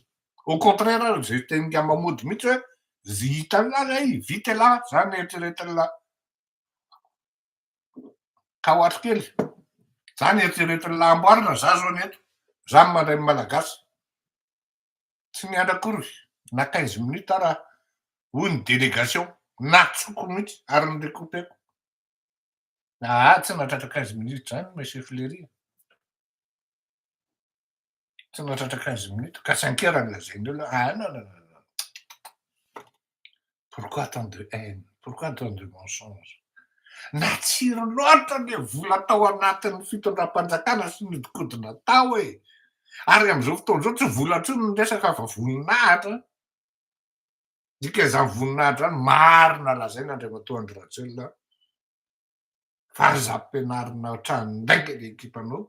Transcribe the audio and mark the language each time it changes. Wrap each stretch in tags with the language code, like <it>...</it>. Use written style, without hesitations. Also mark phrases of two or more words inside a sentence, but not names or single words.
<mg>Au contraire zay teny Nga Mahmoud mihitsy hoe vita lahy vita lahy zany eritreretiny lahy ka hoatry kely zany eritreretiny lahy amboarina za zao ny eto za mandray malagasy tsy niandra akory na 15 minutes ara hoy ny délégation natsoko mihitsy ary nirekopeko. Tsy nahatratra 15 minutes zany monsieur Flery, tsy nahatratra 15 minutes ka 5 heures nolazainy olo.</mg> <fr>Pourquoi tant de haine, pourquoi tant de mensonge?</fr> <mg>Natsiro loatra le vola tao anatin'ny fitondram-panjakana sy nodikodina tao e. Ary am'izao fotoana zao tsy vola intsony ny resaka fa voninahitra. Dika zany voninahitra zany marina lazaina Andriamatoa Andry Rajoelina fa aza ampianarina hatrany ndainga le ekipanao.</mg>